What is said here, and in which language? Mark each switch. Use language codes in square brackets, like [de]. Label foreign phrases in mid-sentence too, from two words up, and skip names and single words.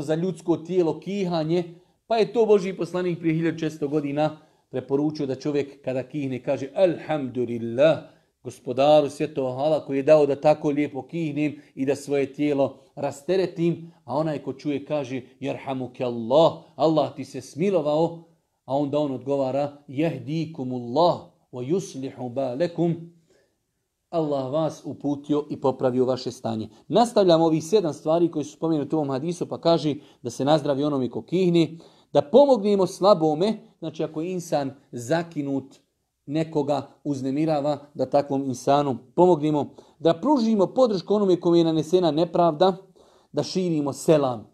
[bs] za ljudsko tijelo kihanje, pa je to Božji poslanik prije 1600 godina preporučio da čovjek kada kihne kaže alhamdulillah, gospodaru svjetova hvala koji je dao da tako lijepo kihnem i da svoje tijelo rasteretim, a onaj ko čuje kaže [ar] يرحمك الله, [bs] Allah ti se smilovao, a onda on odgovara [ar] يهديكم الله ويصلح بالكم, [bs] Allah vas uputio i popravio vaše stanje. Nastavljamo ovih 7 stvari koje su spomenuti u ovom hadisu, pa kaže da se nazdravi onome ko kihne, da pomognemo slabome, znači ako je insan zakinut, nekoga uznemirava, da takvom insanu pomognemo, da pružimo podršku onome kome je nanesena nepravda, da širimo selam.